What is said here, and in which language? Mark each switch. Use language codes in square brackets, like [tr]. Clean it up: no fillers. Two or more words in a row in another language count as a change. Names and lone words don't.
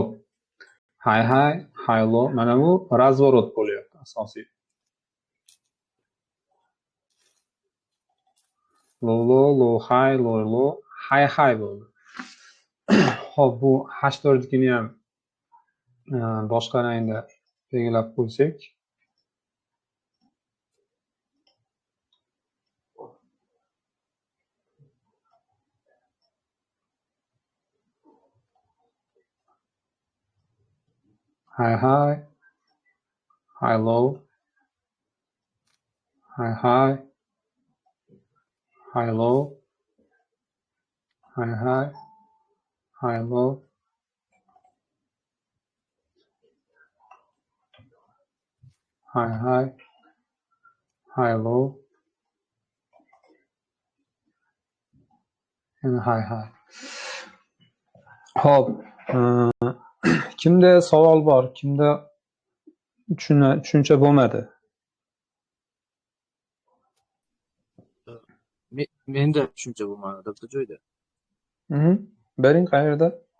[en] High low [uz] mana bu razvorot bo'lyapti asosiy. [en] Low high [uz] bo'ldi. Xo'p, bu H4nikini ham boshqa rangda belgilab qo'ysak. [en] High low, high low, high low, high low, and high. [uz] Xo'p, kimda savol bor, kimda tushuncha bo'lmadi? Menda tushuncha bo'lmadi bitta joyda. Bering qayerda?